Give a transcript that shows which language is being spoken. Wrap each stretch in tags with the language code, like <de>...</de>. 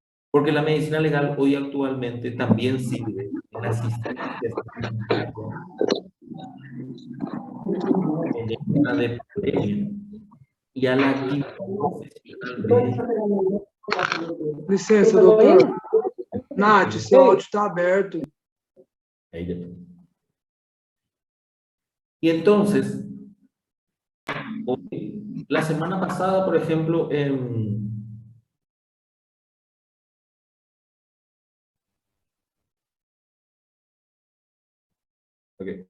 <es>Porque la medicina legal hoy actualmente también sirve en asistencia sanitaria en época de pandemia y a la actividad profesional médica.</es> <pt>Licença, doutor. Nath, seu áudio está aberto.</pt> <es>Ahí ya. Y entonces, la semana pasada, por ejemplo, ok.</es>